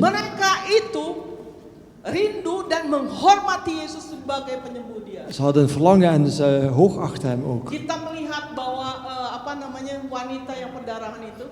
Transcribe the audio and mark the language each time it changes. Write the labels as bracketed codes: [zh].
[id] mereka itu rindu dan menghormati Yesus sebagai penyembuh dia. [nl] ze hadden een verlangen en ze hoogachten hem ook. [id] Kita melihat bahwa wanita yang pendarahan itu,